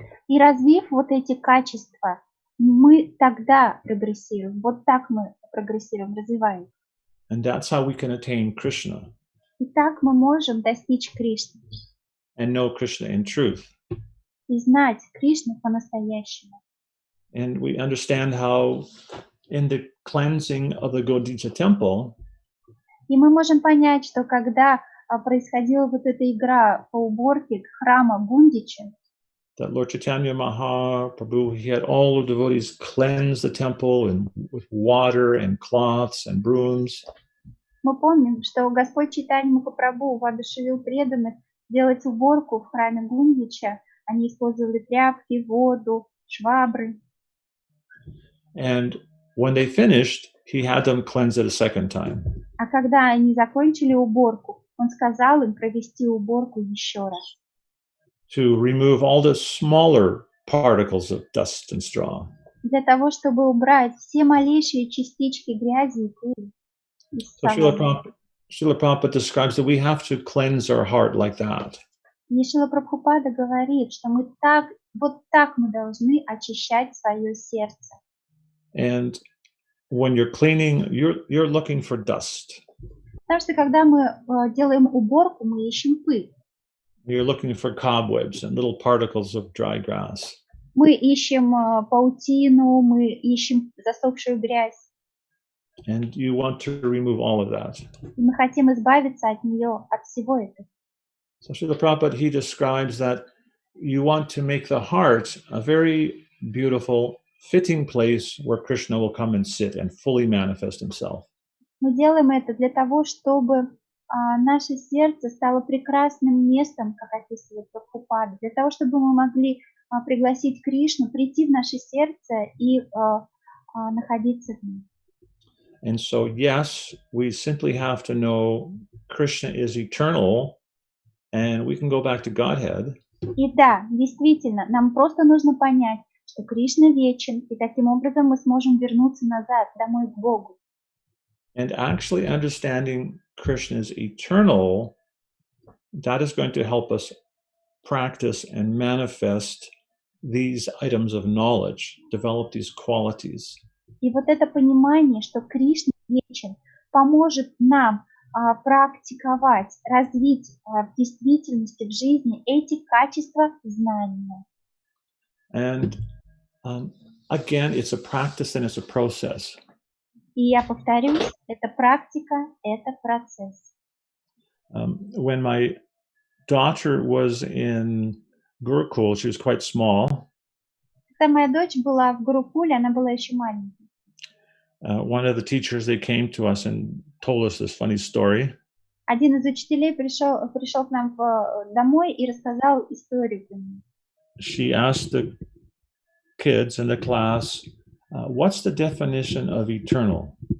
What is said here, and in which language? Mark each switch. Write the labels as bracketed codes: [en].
[ru] И развив вот эти качества, мы тогда прогрессируем. Вот так мы прогрессируем, развиваем. [en] And that's how we can attain Krishna. [ru] И так мы можем достичь Кришны. [en] And know Krishna in truth. [ru] И знать Кришну по-настоящему. [en] And we understand how in the cleansing of the Godija temple, [ru] и мы можем понять, что когда происходила вот эта игра по уборке храма Гундича, [en] that Lord Chaitanya Mahaprabhu, he had all the devotees cleanse the temple and with water and cloths and brooms. [ru] Мы помним, что Господь Чайтанья Махапрабху воодушевил преданных делать уборку в храме Гундича. Они использовали тряпки, воду, швабры. [en] And when they finished, he had them cleanse it a second time. [ru] А когда они закончили уборку, он сказал им провести уборку еще раз. [en] To remove all the smaller particles of dust and straw. [ru] Для того, чтобы убрать все малейшие частички грязи и пыли. [en] So Srila Prabhupada describes that we have to cleanse our heart like that. [ru] И Шрила Прабхупада говорит, что мы вот так мы должны очищать свое сердце. [en] And when you're cleaning, you're looking for dust. [ru] Потому что когда мы делаем уборку, мы ищем пыль. [en] You're looking for cobwebs and little particles of dry grass. [ru] Мы ищем паутину, мы ищем засохшую грязь. [en] And you want to remove all of that. [ru] И мы хотим избавиться от нее, от всего этого. [en] So Srila Prabhupada, he describes that you want to make the heart a very beautiful, fitting place where Krishna will come and sit and fully manifest himself. [ru] Мы делаем это для того, чтобы наше сердце стало прекрасным местом, как описывает Прабхупада, для того, чтобы мы могли пригласить Кришну, прийти в наше сердце и находиться в нем. [en] And so, yes, we simply have to know Krishna is eternal, and we can go back to Godhead. [ru] И да, действительно, нам просто нужно понять, что Кришна вечен, и таким образом мы сможем вернуться назад, домой к Богу. [en] And actually understanding Krishna is eternal, that is going to help us practice and manifest these items of knowledge, develop these qualities. [ru] И вот это понимание, что Кришна вечен, поможет нам практиковать, развить в действительности, в жизни эти качества знания. [en] And again, it's a practice and it's a process. [ru] И я повторюсь, это практика, это процесс. [en] When my daughter was in Gurukul, she was quite small. [ru] Когда моя дочь была в Гурукуле, она была еще маленькой. [en] One of the teachers, they came to us and told us this funny story. [ru] Один из учителей пришел к нам домой и рассказал историю. [en] She asked the kids in the class, what's the definition of eternal?